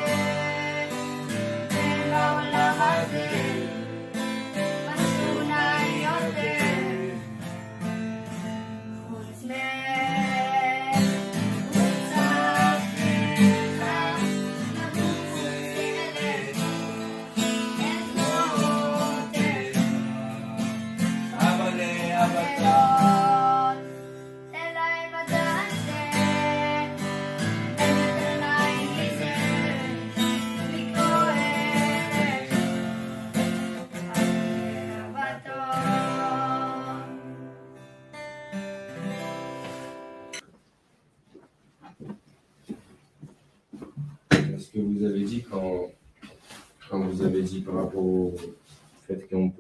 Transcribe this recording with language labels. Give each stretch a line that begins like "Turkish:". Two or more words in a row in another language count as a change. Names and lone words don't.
Hebrew: שאין בעולם הזה משהו נעים יותר, חוץ מרוץ אחריך, לרוץ אליך, לזרוד אליך, אבל אבדון, תן להם לדעת שאין נעים מזה, לקרוא אליך,
French: ce que vous avez dit quand vous avez dit par rapport au fait qu'on peut